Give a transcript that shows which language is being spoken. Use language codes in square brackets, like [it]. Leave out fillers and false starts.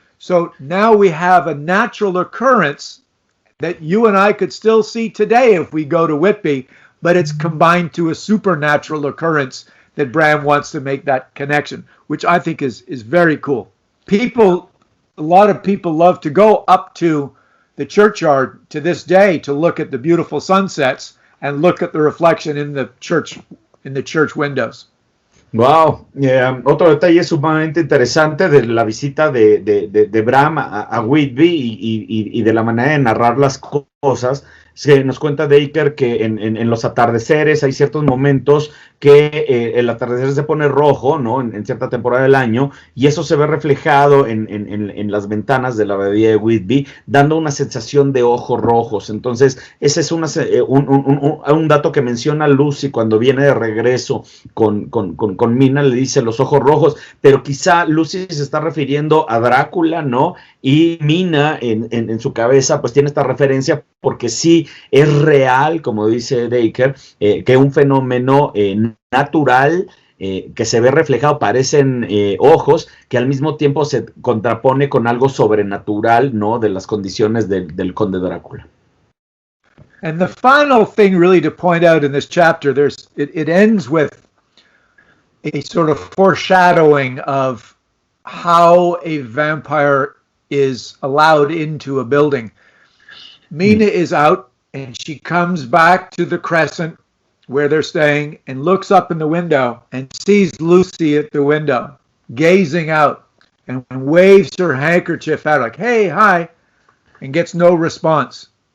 [en] So now we have a natural occurrence that you and I could still see today if we go to Whitby, but it's combined to a supernatural occurrence that Bram wants to make that connection, which I think is very cool. A lot of people love to go up to the churchyard to this day to look at the beautiful sunsets and look at the reflection in the church windows. [es] Wow, otro detalle sumamente interesante de la visita de Bram a Whitby y de la manera de narrar las cosas. Se nos cuenta Dacre que en los atardeceres hay ciertos momentos que el atardecer se pone rojo, ¿no? En cierta temporada del año, y eso se ve reflejado en las ventanas de la abadía de Whitby, dando una sensación de ojos rojos. Entonces, ese es un dato que menciona Lucy cuando viene de regreso con Mina, le dice los ojos rojos, pero quizá Lucy se está refiriendo a Drácula, ¿no? Y Mina en su cabeza pues tiene esta referencia porque sí es real, como dice Dacre, que un fenómeno natural que se ve reflejado, parecen ojos, que al mismo tiempo se contrapone con algo sobrenatural, ¿no? De las condiciones del conde Drácula. [en] And the final thing really to point out in this chapter, it ends with a sort of foreshadowing of how a vampire is allowed into a building. Mina is out and she comes back to the Crescent where they're staying and looks up in the window and sees Lucy at the window gazing out and waves her handkerchief out like, "Hey, hi," and gets no response.